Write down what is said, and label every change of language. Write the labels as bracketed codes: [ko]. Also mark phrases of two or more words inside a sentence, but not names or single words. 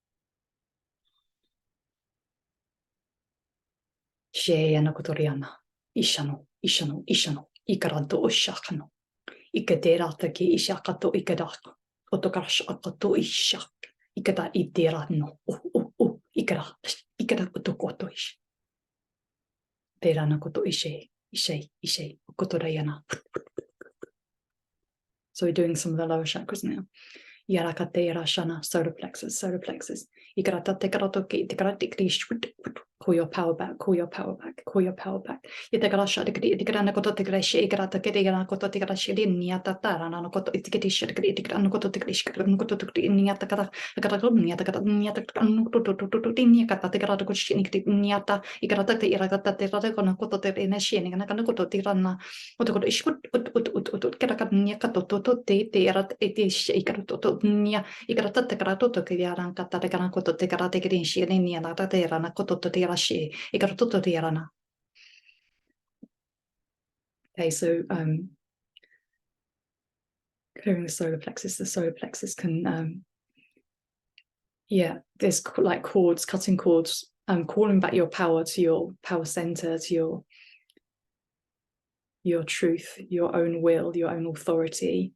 [en] Sheyana kotoriana, ishano, ikaranto oshakano, ikaderataki ishakato ikadaka, otokarash akato ishak, ikada iderano, ikada otokoto ish. Derana koto ishay, kotorayana. So we're doing some of the lower chakras now. Yarakate rashana, solar plexus. Ikaratate karatoki, tikaratikrish. Call your power back. Yetakarasha tikarana koto tikrashi, ikarata kirana koto tikrashi, niatata, and koto itikadish, tikran koto tikrish, koto niatakata, niakata, tikarata kushini, niata, ikarata, irakata, tirakona koto tirinashini, and a koto tirana, koto ishut, niakato, te erat etish, ikarato, nia, ikarata, tikarato, kiran, katakana koto tikarate kirinshi, niana, terana koto tirana. Okay, so clearing the solar plexus can, yeah, there's like cords, cutting cords, calling back your power to your power center, to your truth, your own will, your own authority.